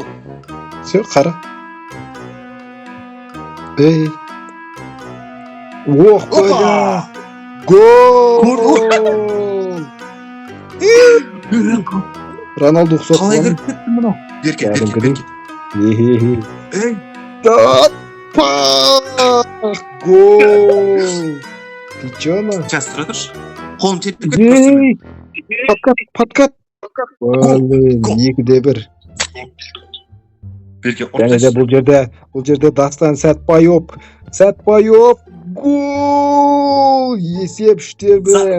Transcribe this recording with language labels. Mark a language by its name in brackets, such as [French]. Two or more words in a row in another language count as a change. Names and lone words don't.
[Russian] Все, қара. Ох, бля. [Kazakh] Гол! Роналду ұқсап қалай кіріп кетті мұнау? Берке. Гол! [Russian] Ты чё, на? Сейчас, [Kazakh] тұра тұршы. Қолым тетіп кетті. [Russian] Подкат. Блин, 2-1. [Kazakh] Берке, және де бұл жерде Дастан Сәтбаев. Гол! Есеп 3-1.